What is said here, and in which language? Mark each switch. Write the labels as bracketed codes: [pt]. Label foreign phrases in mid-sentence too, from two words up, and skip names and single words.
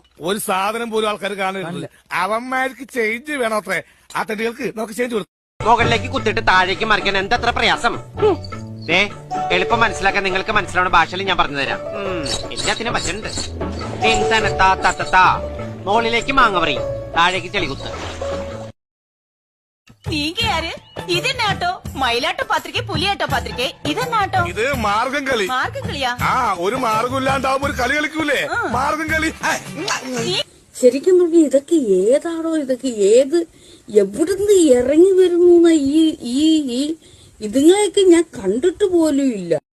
[ml] ഒരു സാധനം പോലും ആൾക്കാർ കാണുന്നില്ല. അവന്മാർക്ക് ചേഞ്ച് വേണോത്രേ. ആ തെണ്ടികൾക്ക് നമുക്ക് ചേഞ്ച് കൊടുക്കും. മുകളിലേക്ക് കുത്തിട്ട് താഴേക്ക് മറിക്കാൻ എന്തത്ര പ്രയാസം. എളുപ്പം മനസ്സിലാക്കാൻ നിങ്ങൾക്ക് മനസ്സിലാവുന്ന ഭാഷയിൽ ഞാൻ പറഞ്ഞു തരാം. എല്ലാത്തിനും പറ്റുന്നുണ്ട്. മുകളിലേക്ക് മാങ്ങ താഴേക്ക് ചെളികുത്ത്. [ta] நீங்க யாரு? இது என்ன ஆட்டோ? மயிலாட்டோ பாத்திருக்கே, புலியாட்டோ பாத்திருக்கே. இது என்ன ஆட்டோ? [ml] ഇത് മാർഗം കളി. [ta] மார்க்கம் களியா? [ml] ഒരു മാർഗം ഇല്ലാണ്ടാവുമ്പോ ഒരു കളി കളിക്കൂലേ, മാർഗം കളി. ശരിക്കും പറഞ്ഞ ഇതൊക്കെ ഏതാണോ, ഇതൊക്കെ ഏത് എവിടുന്ന് ഇറങ്ങി വരുന്നു? ഈ ഇതുങ്ങളെയൊക്കെ ഞാൻ കണ്ടിട്ട് പോലും ഇല്ല.